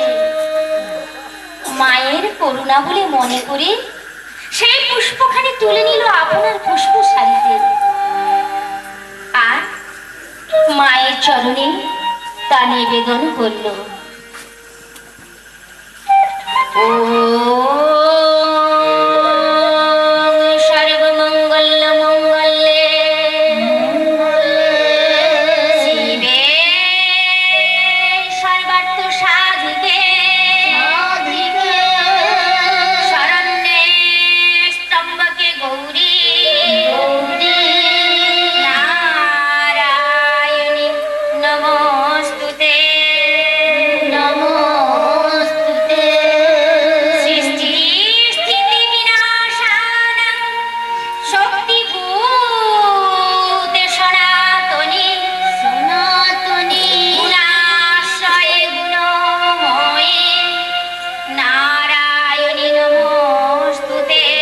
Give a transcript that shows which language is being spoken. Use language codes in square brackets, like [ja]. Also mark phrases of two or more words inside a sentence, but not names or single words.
[bn] মায়ের করুণা বলে মনে করে সেই পুষ্পখানি তুলে নিল আপনার পুষ্পশালীতে, আর মায়ের চরণে তা নিবেদন করল। [sa] সর্বমঙ্গল মঙ্গলে শিবে সর্বার্থ সাধিকে শরণ্যে স্তম্ভকে গৌরী নারায়ণী নমস্তুতে। সৃষ্টি স্থিতি বিনাশানাং শক্তিভূতে সনাতনী গুণাশ্রয়ে গুণময়ী নারায়ণী নমস্তুতে।